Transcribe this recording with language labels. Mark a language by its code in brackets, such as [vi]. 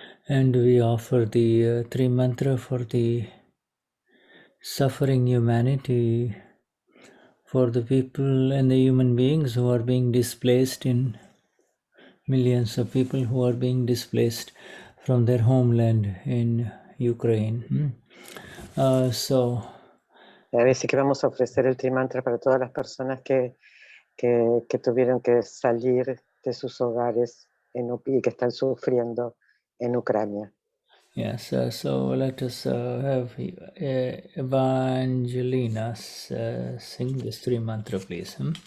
[en] And we offer the three mantra for the suffering humanity, for the people and the human beings who are being displaced, in millions of people who are being displaced from their homeland in Ukraine. [es] Así que vamos a ofrecer el trimantra para todas las personas que tuvieron que salir de sus hogares y que están sufriendo en Ucrania. [en] Yes, so let us have Evangelina sing this three mantra, please.